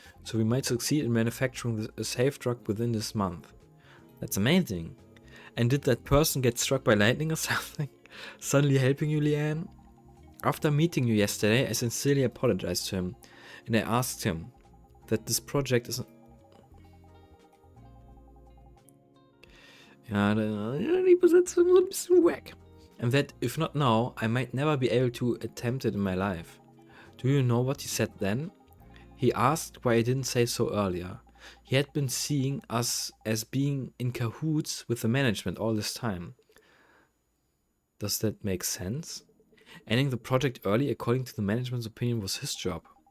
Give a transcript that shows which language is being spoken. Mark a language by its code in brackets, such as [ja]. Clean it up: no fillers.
[en] So we might succeed in manufacturing a safe drug within this month. That's amazing. And did that person get struck by lightning or something? Suddenly helping you, Leanne? After meeting you yesterday, I sincerely apologized to him. And I asked him that this project is... [de] Ja, die Besetzung ist ein bisschen wack. [en] And that, if not now, I might never be able to attempt it in my life. Do you know what he said then? He asked why I didn't say so earlier. He had been seeing us as being in cahoots with the management all this time. Does that make sense? Ending the project early, according to the management's opinion, was his job.